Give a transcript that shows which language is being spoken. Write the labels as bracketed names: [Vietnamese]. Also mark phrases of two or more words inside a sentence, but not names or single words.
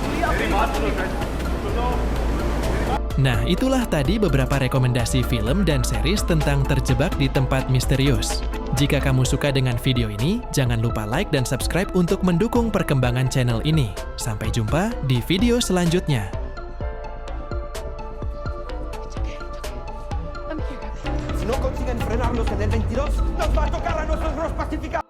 [Indonesian] Nah, itulah tadi beberapa rekomendasi film dan series tentang terjebak di tempat misterius. Jika kamu suka dengan video ini, jangan lupa like dan subscribe untuk mendukung perkembangan channel ini. Sampai jumpa di video selanjutnya. [Spanish] Si no consiguen frenarlos en el 22, nos va a tocar a nosotros pacificar.